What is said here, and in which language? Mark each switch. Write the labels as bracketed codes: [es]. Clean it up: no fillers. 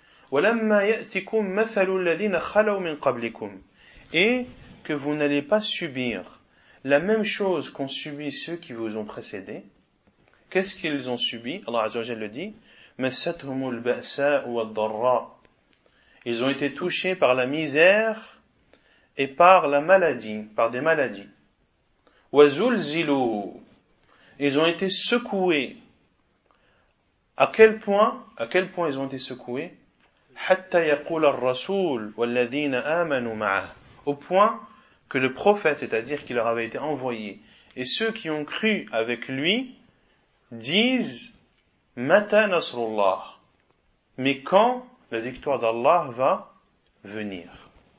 [ar] Walamma ya'tikum mathalu alladhina khalaw min qablikum, [fr] et que vous n'allez pas subir la même chose qu'ont subi ceux qui vous ont précédé. Qu'est-ce qu'ils ont subi? Allah عز وجل le dit, [ar] مَسَّتْهُمُ الْبَأْسَاءُ وَالْضَرَّاءُ. [fr] Ils ont été touchés par la misère et par la maladie, par des maladies. [ar] وَزُلْزِلُوا. [fr] Ils ont été secoués À quel point ils ont été secoués? [ar] حتى يقول الرسول والذين آمنوا معه. [fr] Au point que le prophète, c'est-à-dire qu'il leur avait été envoyé, et ceux qui ont cru avec lui, disent [ar] متى نصر الله. [fr] Mais quand la victoire d'Allah va venir.